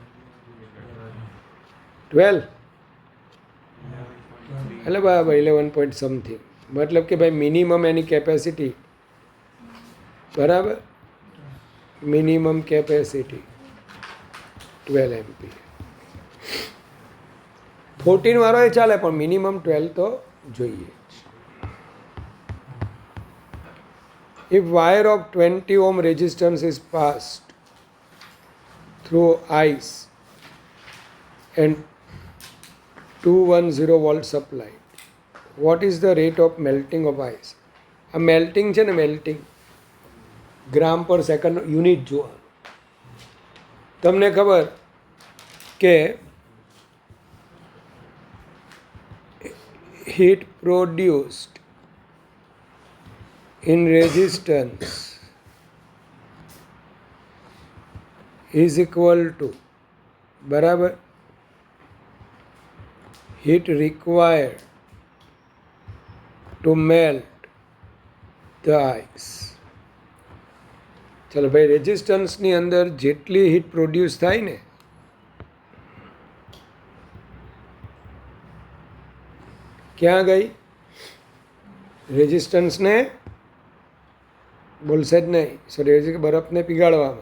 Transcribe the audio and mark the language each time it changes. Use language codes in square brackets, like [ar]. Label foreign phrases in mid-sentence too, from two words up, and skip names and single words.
[gu] 12 એટલે બરાબર 11 [en] point something [gu] મતલબ કે ભાઈ મિનિમમ એની કેપેસિટી બરાબર [en] minimum capacity [gu] 12 એમ્પી 14 વાળો એ ચાલે પણ મિનિમમ 12 તો જોઈએ. [en] If wire of 20 ohm resistance is passed through ice and 210 volt supply, what is the rate of melting of ice? [gu] આ મેલ્ટિંગ છે ને મેલ્ટિંગ [en] gram per second [gu] યુનિટ જોવાનું. તમને ખબર કે [en] heat produced in resistance is equal to બરાબર heat required to melt the ice. [gu] ચાલો ભાઈ રેઝિસ્ટન્સની અંદર જેટલી હીટ પ્રોડ્યુસ થાય ને ક્યાં ગઈ રેઝિસ્ટન્સને બોલશે જ નહીં સોરી બરફને પીગાળવામાં.